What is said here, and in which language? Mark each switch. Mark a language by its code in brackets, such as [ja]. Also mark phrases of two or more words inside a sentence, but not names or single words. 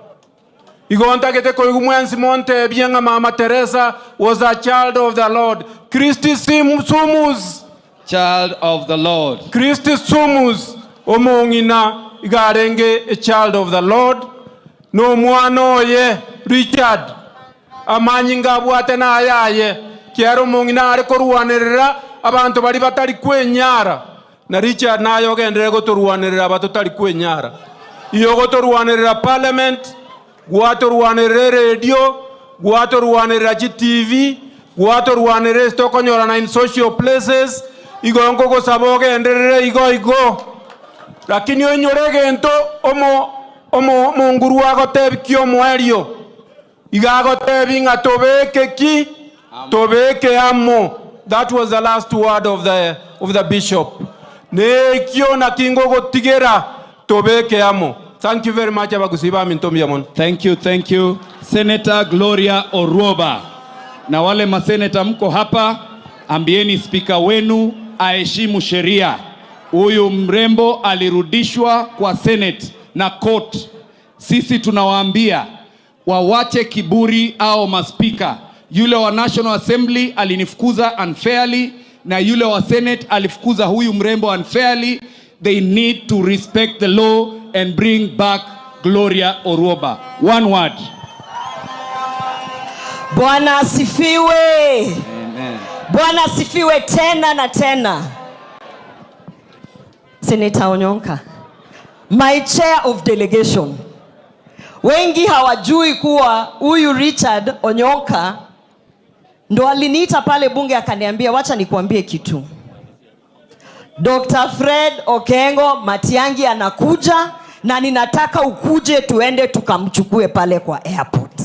[en] Mama Teresa was a child of the Lord. [la] Christi sumus. [en] Child of the Lord. [la] Christi sumus. [guz] Omongina igarenge [en] a child of the Lord. [guz] No mwano ye Richard. Amanyinga bwatena ayaye. Kiero mongina arekoruanerera abantu bari batari kwenyara. Na Richard na yogendere gotoruanerera batotari kwenyara. Iyo gotoruanerera parliament. Guatoruanerera radio, guatoruanerera TV, guatoruanerera stokonyorana [en] in social places, [guz] igongo go saboge enderere igo. Lakini onyorege ento omo monguru agotebi kio mwerio. Igagotebi nga tobeke ki, tobeke amo. [en] That was the last word of the bishop. [guz] Ne kio na kingo go tigera tobeke amo. [en] Thank you very much. Thank you, thank you. Senator Gloria Orwoba. [sw] Na wale maseneta mko hapa, ambieni speaker wenu aheshimu sheria. Huyu mrembo alirudishwa kwa Senate na court. Sisi tunawaambia wawache kiburi au maspika. Yule wa National Assembly alinifukuza unfairly na yule wa Senate alifukuza huyu mrembo unfairly. [en] They need to respect the law and bring back Gloria Orwoba. One word. [sw] Bwana asifiwe. Amen. Bwana asifiwe tena na tena. [en] Senator Onyonka, my chair of delegation. [sw] Wengi hawajui kuwa huyu Richard Onyonka ndo aliniita pale bunge akaniambia wacha nikuambie kitu. Dr. Fred Okengo Matiangi anakuja na ninataka ukuje tuende tukamchukue pale kwa airport.